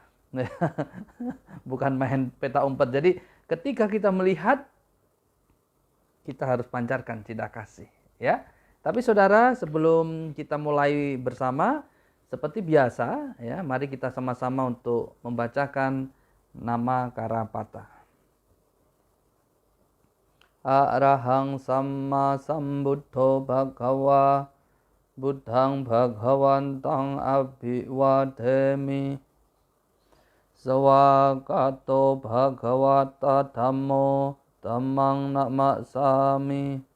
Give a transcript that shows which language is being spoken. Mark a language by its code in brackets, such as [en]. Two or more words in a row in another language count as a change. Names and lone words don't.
[id] Bukan main peta umpet. Jadi ketika kita melihat, kita harus pancarkan cinta kasih ya. Tapi saudara, sebelum kita mulai bersama, seperti biasa ya, mari kita sama-sama untuk membacakan nama Karapata. [pi] Arahang samma sambuddho bhagava buddhang bhagavantang abhivademi sawakato bhagavata dhammo dhammang namasami